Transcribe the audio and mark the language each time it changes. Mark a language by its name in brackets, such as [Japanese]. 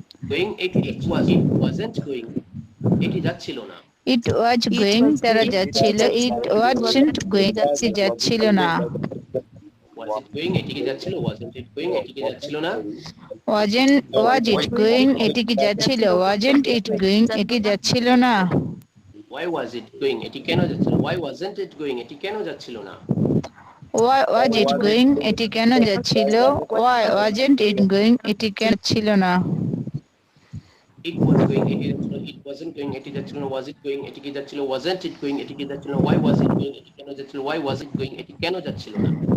[English] going it wasn't going [Bangla] এটি যাচ্ছিল না, [English] it was going [Bangla] তারা যাচ্ছিল [English] it wasn't going [Bangla] এটি যাচ্ছিল না [English] was it going [Bangla] এটি কি যাচ্ছিল, [English] wasn't it going [Bangla] এটি কি যাচ্ছিল না, [English] was it going [Bangla] এটি কি যাচ্ছিল [English] wasn't it going [Bangla] এটি যাচ্ছিল না [English] why was it going [Bangla] এটি কেন যাচ্ছিল, [English] why wasn't it going [Bangla] এটি কেন যাচ্ছিল না, [English] why was it going [Bangla] এটি কেন যাচ্ছিল [English] why wasn't it going [Bangla] এটি কেন ছিল না [English] it was going [Bangla] এটি যাচ্ছিল, [English] it wasn't going [Bangla] এটি যাচ্ছিল না, [English] was it going [Bangla] এটি কি যাচ্ছিল, [English] wasn't it going [Bangla] এটি কি যাচ্ছিল না, [English] why was it going [Bangla] এটি কেন যাচ্ছিল, [English] why was it going [Bangla] এটি কেন যাচ্ছিল না,